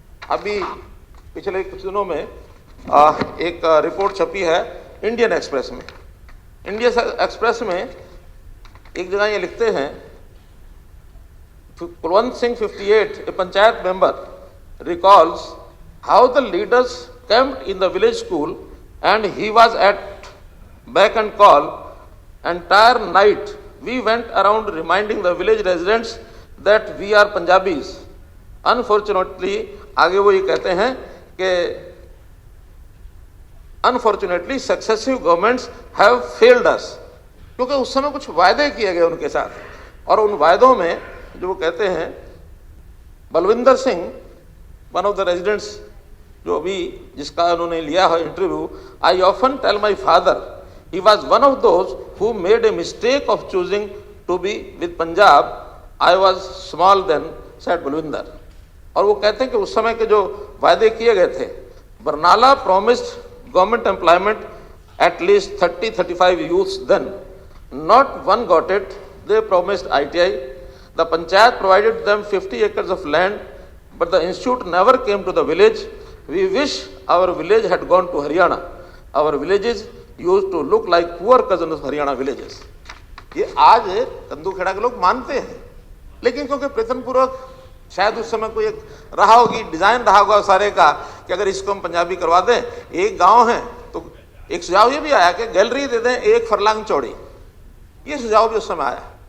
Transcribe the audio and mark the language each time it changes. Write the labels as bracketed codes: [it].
[hi] अभी पिछले कुछ दिनों में एक रिपोर्ट छपी है इंडियन एक्सप्रेस में। इंडियन एक्सप्रेस में एक जगह ये लिखते हैं, [en] Kulwant Singh 58, a panchayat member, recalls how the leaders camped in the village school and he was at beck and call. Entire night we went around reminding the village residents that we are Punjabis. Unfortunately, [hi] आगे वो ये कहते हैं कि [en] Unfortunately, successive governments have failed us. [hi] क्योंकि उस समय कुछ वायदे किए गए उनके साथ, और उन वायदों में जो वो कहते हैं, Balwinder Singh, [en] one of the residents [hi] जो अभी जिसका उन्होंने लिया है interview, [en] I often tell my father he was one of those who made a mistake of choosing to be with Punjab. I was small then, said Balwinder. [hi] और वो कहते हैं कि उस समय के जो वायदे किए गए थे, [en] Barnala promised government employment at least 30-35 youths then. Not one got it. They promised ITI. The panchayat provided them 50 acres of land, but the institute never came to the village. We wish our village had gone to Haryana. Our villages used to look like poor cousins of Haryana villages. [hi] ये आज कंदूखेड़ा के लोग मानते हैं, लेकिन क्योंकि प्रयत्नपूर्वक शायद उस समय कोई एक रहा होगी, डिजाइन रहा होगा सारे का कि अगर इसको हम पंजाबी करवा दें. एक गांव है तो एक सुझाव ये भी आया कि गैलरी दे दें 1 फरलांग चौड़ी. ये सुझाव भी उस समय आया.